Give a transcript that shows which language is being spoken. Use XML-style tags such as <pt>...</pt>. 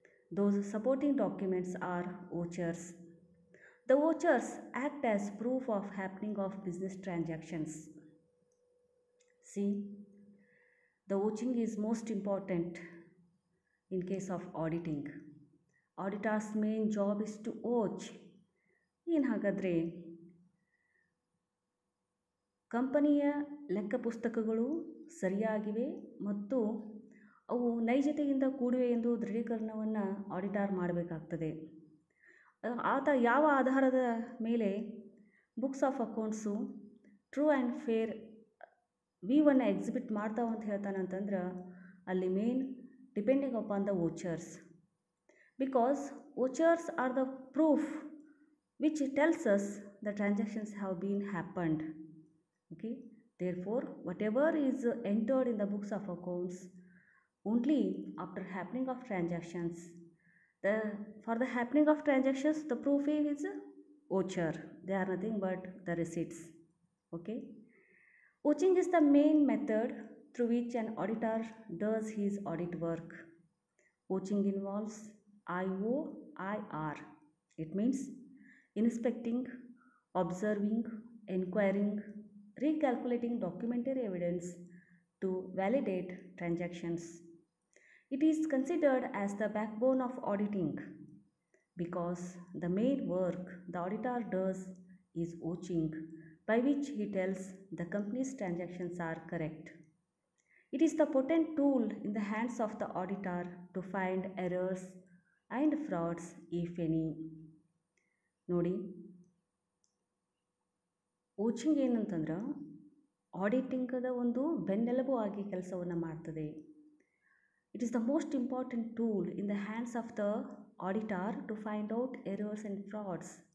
<en>Those supporting documents are vouchers. The vouchers act as proof of happening of business transactions. See, the vouching is most important in case of auditing. Auditor's main job is to vouch.</en> <kn>ಏನು ಹಾಗಾದರೆ ಕಂಪನಿಯ ಲೆಕ್ಕ ಪುಸ್ತಕಗಳು ಸರಿಯಾಗಿವೆ ಮತ್ತು ಅವು ನೈಜತೆಯಿಂದ ಕೂಡಿವೆ ಎಂದು ದೃಢೀಕರಣವನ್ನು ಆಡಿಟರ್ ಮಾಡಬೇಕಾಗ್ತದೆ. ಆತ ಯಾವ ಆಧಾರದ ಮೇಲೆ</kn> <en>books of accounts true and fair ವ್ಯೂವನ್ನು exhibit</en> <kn>ಮಾಡ್ತಾವೆ ಅಂತ ಹೇಳ್ತಾನಂತಂದ್ರೆ ಅಲ್ಲಿ</kn> <en>Main depending upon the vouchers, because vouchers are the proof which tells us the transactions have been happened. Okay, therefore whatever is entered in the books of accounts only after happening of transactions, for the happening of transactions the proof is voucher. They are nothing but the receipts. Okay, vouching is the main method through which an auditor does his audit work. Vouching involves IOIR. It means inspecting, observing, inquiring, recalculating documentary evidence to validate transactions. It is considered as the backbone of auditing because the main work the auditor does is vouching, by which he tells the company's transactions are correct. It is the potent tool in the hands of the auditor to find errors and frauds if any.</en> <kn>ನೋಡಿ, ವೋಚಿಂಗ್ ಏನಂತಂದ್ರೆ ಆಡಿಟಿಂಗದ ಒಂದು ಬೆನ್ನೆಲುಬು ಆಗಿ ಕೆಲಸವನ್ನು ಮಾಡ್ತದೆ.</kn> <en>It is the most important tool in the hands of the auditor to find out errors and frauds.</en>